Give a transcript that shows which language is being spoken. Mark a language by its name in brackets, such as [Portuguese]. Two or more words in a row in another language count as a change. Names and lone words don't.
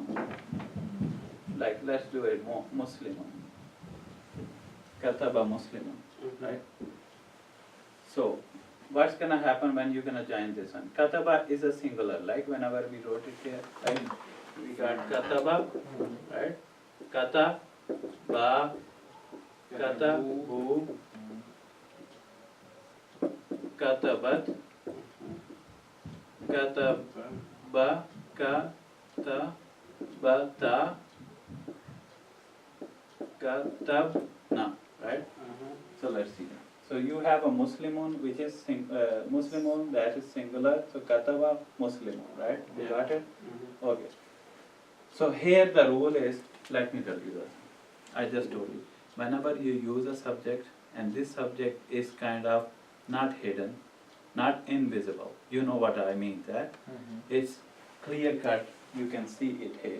[English] Like let's do it Muslimun. [Arabic] كتب مسلمون, [English] right? So what's gonna happen when you're gonna join this one? Kataba is a singular, like whenever we wrote it here, right? We got kataba, right? [Arabic] كت ب كت بو كتبت كتب كت بت كتبنا. [English] right? So let's see. So you have a Muslimun, which is Muslimun, that is singular. So [Arabic] كتب مسلمون, [English] right? You Yeah. got it? Okay. So here the rule is, let me tell you that. I just told you. Whenever you use a subject and this subject is kind of not hidden, not invisible, you know what I mean, that it's clear cut, you can see it here.